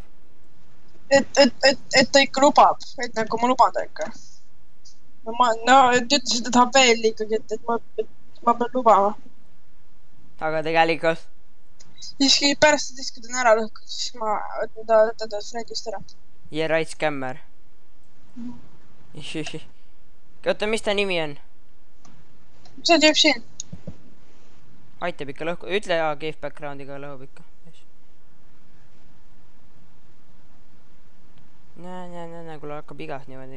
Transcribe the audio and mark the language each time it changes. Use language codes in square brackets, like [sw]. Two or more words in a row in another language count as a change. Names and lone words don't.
[et] Et ta ikka lubab, et nagu ma luban ta ikka. No, et ütles, et ta tahab veel ikkagi, et ma pean lubama. Aga tegelikult? Siiski pärast seda, kui ta on ära lõhkunud, siis ma võtan ta friendist ära. [en] Yeah, right, scammer. [et] Oota, mis ta nimi on? See tüüp siin. Aitab ikka lõhku. Ütle ja [en] cave backgroundiga [et] lõhub ikka. Näe, kui hakkab igast niimoodi.